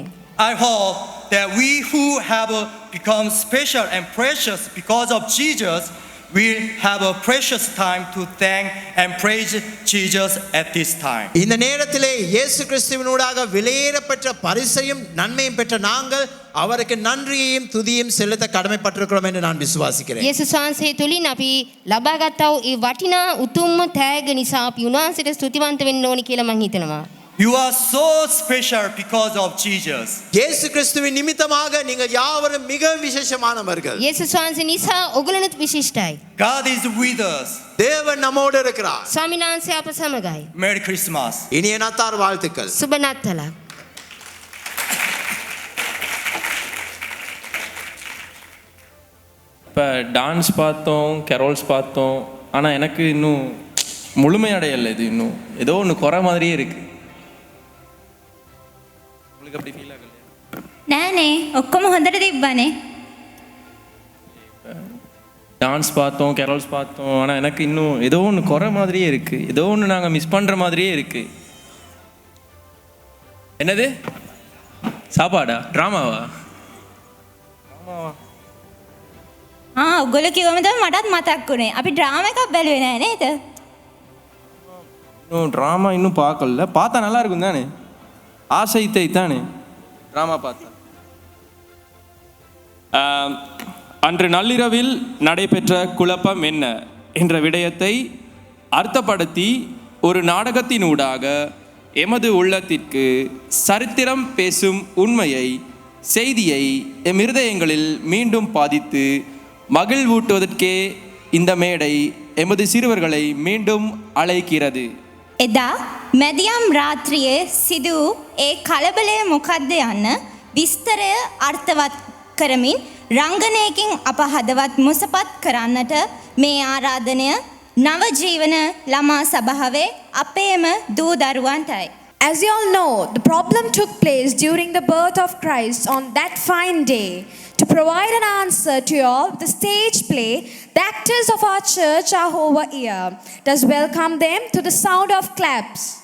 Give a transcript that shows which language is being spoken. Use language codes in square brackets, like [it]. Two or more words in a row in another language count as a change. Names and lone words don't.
[en] I hope that we who have become special and precious because of Jesus will have a precious time to thank and praise Jesus at this time. [ta] இந்த நேரத்திலே இயேசு கிறிஸ்துவினூடாக விலையேறப்பட்ட பரிசையும் நன்மையும் பெற்ற நாங்கள் அவருக்கு நன்றியையும் துதியையும் செலுத்த கடமைப்பட்டிருக்கிறோம் என்று நான் விசுவாசிக்கிறேன். [si] යේසුස් වහන්සේ තුලින් අපි ලබාගත්තා වූ ඒ වටිනා උතුම්ම තෑග නිසා අපි උන්වහන්සේට ස්තුතිවන්ත වෙන්න ඕනි කියලා මම හිතනවා. [en] You are so special because of Jesus. [ta] இயேசு கிறிஸ்துவின் நிமித்தமாக நீங்கள் யாவரும் மிக விசேஷமானவர்கள். [si] යේසුස් වහන්සේ නිසා ඔගලනුත් විශිෂ්ටයි. [en] God is with us. [ta] தேவன் நம்மோடு இருக்கிறார். [si] ස්වාමීන් වහන්සේ අප සමගයි. [en] Merry Christmas. [ta] இனிய நாத்தார் வாழ்த்துக்கள். [si] සුබ නත්තලක්. [ta] இப்போ டான்ஸ் பார்த்தோம், கெரோல்ஸ் பார்த்தோம், ஆனால் எனக்கு இன்னும் முழுமையடையலை. இது இன்னும் ஏதோ ஒன்று குறை மாதிரியே இருக்கு. உங்களுக்கு அப்படி ஃபீல் ஆகலையா? [si] නෑනේ ඔක්කොම හොඳට තිබ්බනේ. [ta] டான்ஸ் பார்த்தோம், கெரோல்ஸ் பார்த்தோம், ஆனால் எனக்கு இன்னும் ஏதோ ஒன்று குறை மாதிரியே இருக்குது. ஏதோ ஒன்று நாங்கள் மிஸ் பண்ணுற மாதிரியே இருக்குது. என்னது? சாப்பாடா? ட்ராமாவா? [si] ඔගොල්ලෝ කිව්වම තමයි මටත් මතක් වුණේ. අපි ඩ්‍රාමා එකක් බැලුවේ නෑ නේද? [ta] இன்னும் ட்ராமா இன்னும் பார்க்கல. பார்த்தா நல்லா இருக்கும் தானே? ஆசை தானே ட்ராமா பார்த்தா. அன்று நள்ளிரவில் நடைபெற்ற குழப்பம் என்ன என்ற விடயத்தை அர்த்தப்படுத்தி ஒரு நாடகத்தினூடாக எமது உள்ளத்திற்கு சரித்திரம் பேசும் உண்மையை, செய்தியை எம் இருதயங்களில் மீண்டும் பாதித்து மகிழ்வூட்டுவதற்கே இந்த மேடை எமது சிறுவர்களை மீண்டும் அழைக்கிறது. [si] එදා මැදියම් රාත්‍රියේ සිදු ඒ කලබලය මොකක්ද යන්න විස්තරය අර්ථවත් කරමින් රංගනයකින් අප හදවත් මුසපත් කරන්නට මේ ආරාධනය නව ජීවන ළමා සභාවේ අපේම දූ දරුවන්ටයි. [en] As you all know, the problem took place during the birth of Christ on that fine day. To provide an answer to you all, the stage play, the actors of our church are over here. Let us welcome them to the sound of claps.